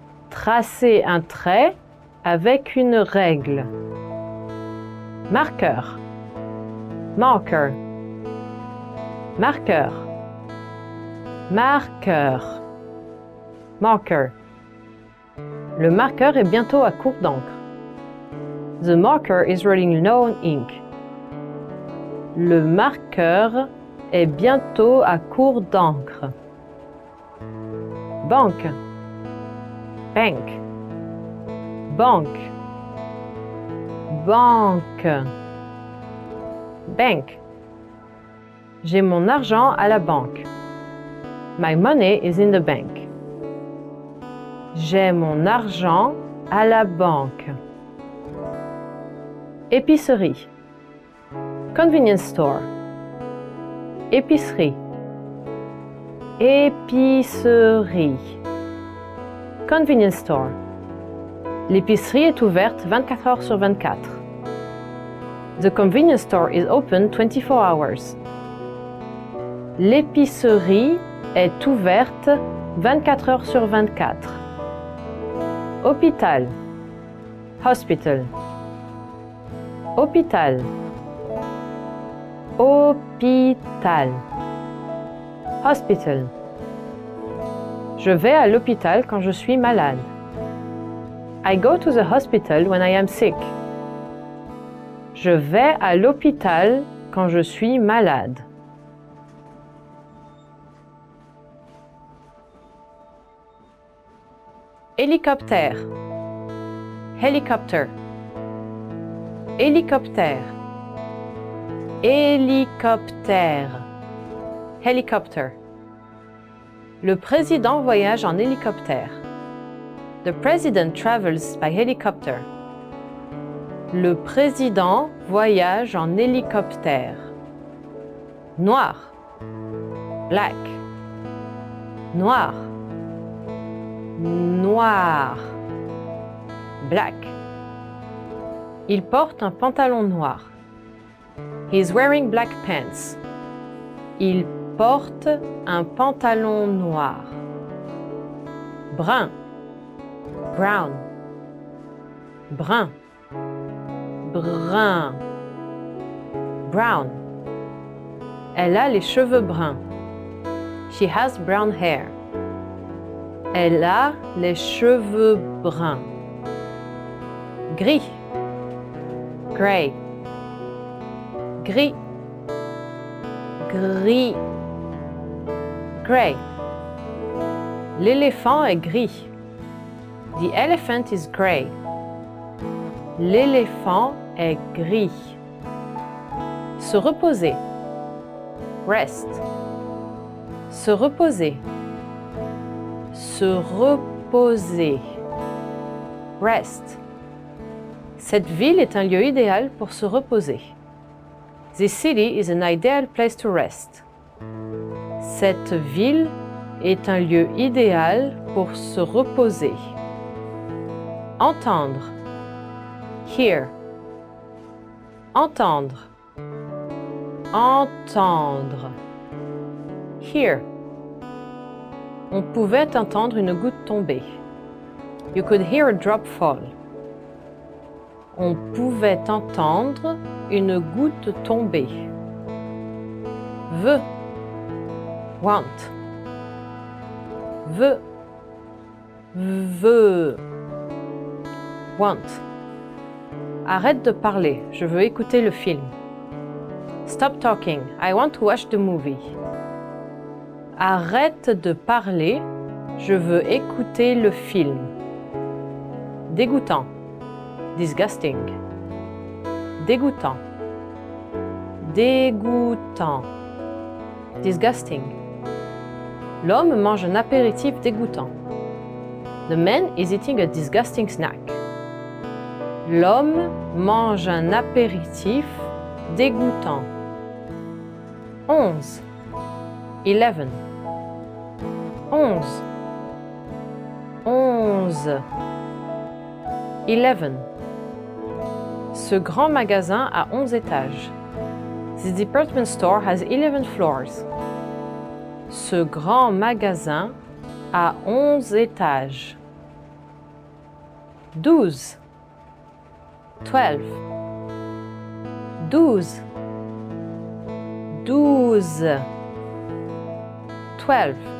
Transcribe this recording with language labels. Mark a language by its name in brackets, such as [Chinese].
[French] Tracer un trait avec une règle. Marqueur. Marker. Marqueur. Marqueur. Marker. Le marqueur est bientôt à court d'encre. [English] The marker is running low on ink. [French] Le marqueur est bientôt à court d'encre. Banque. Bank. Banque. Banque. Bank. J'ai mon argent à la banque. [English] My money is in the bank. [French] J'ai mon argent à la banque. Épicerie. [English] Convenience store. [French] Épicerie. [English] Épicerie. Convenience store. [French] L'épicerie est ouverte 24 heures sur 24. [English] The convenience store is open 24 hours. [French] L'épicerie est ouverte 24 heures sur 24. Hôpital. Hospital. Hôpital. Hôpital. Hospital. Je vais à l'hôpital quand je suis malade. [English] I go to the hospital when I am sick. [French] Je vais à l'hôpital quand je suis malade. Hélicoptère. Helicopter. Hélicoptère. Hélicoptère. Helicopter. Le président voyage en hélicoptère. [English] The president travels by helicopter. [French] Le président voyage en hélicoptère. Noir. Black. Noir. Noir. Black. Il porte un pantalon noir. [English] He is wearing black pants. [French] Il porte un pantalon noir. Brun. Brown. Brun. Brun. Brown. Elle a les cheveux bruns. [English] She has brown hair. [French] Elle a les cheveux bruns. Gris. Gray. Gris. Gris. Gray. L'éléphant est gris. [English] The elephant is gray. [French] L'éléphant est gris. Se reposer. Rest. Se reposer. Se reposer. Rest. Cette ville est un lieu idéal pour se reposer. [English] This city is an ideal place to rest. [French] Cette ville est un lieu idéal pour se reposer. Entendre. Hear. Entendre. Entendre. Hear. On pouvait entendre une goutte tomber. [English] You could hear a drop fall. [French] On pouvait entendre une goutte tomber. Veut. Want. Veut. Veut. Want. Arrête de parler, je veux écouter le film. [English] Stop talking, I want to watch the movie. [French] Arrête de parler, je veux écouter le film. Dégoûtant. Disgusting. Dégoûtant. Dégoûtant. Disgusting. L'homme mange un apéritif dégoûtant. [English] The man is eating a disgusting snack. [French] L'homme mange un apéritif dégoûtant. 11. 11. 11. 11. 11. Ce grand magasin a 11 étages. [English] This department store has 11 floors. [French] Ce grand magasin a 11 étages. 12. 12. 12. 12. 12.